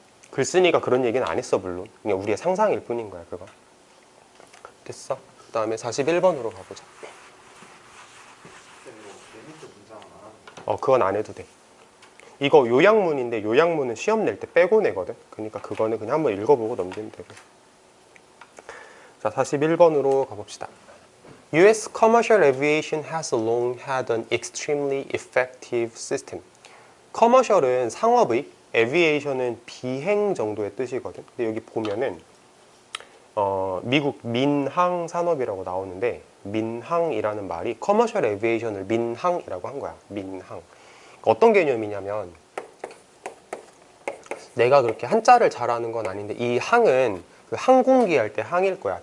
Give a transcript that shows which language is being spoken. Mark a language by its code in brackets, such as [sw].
[ko] 글쓴이가 그런 얘기는 안 했어 물론. 그냥 우리의 상상일 뿐인 거야 그거. 됐어. 그 다음에 41번으로 가보자. 그건 안 해도 돼. 이거 요약문인데 요약문은 시험 낼 때 빼고 내거든. 그러니까 그거는 그냥 한번 읽어보고 넘기면 되고. 자, 41번으로 가봅시다. [en] US commercial aviation has long had an extremely effective system. [ko] 커머셜은 상업의, aviation은 비행 정도의 뜻이거든. 근데 여기 보면은 미국 민항 산업이라고 나오는데 민항이라는 말이 커머셜 에비에이션을 민항이라고 한 거야. 민항. 어떤 개념이냐면 내가 그렇게 한자를 잘하는 건 아닌데 이 항은 그 항공기 할 때 항일 거야.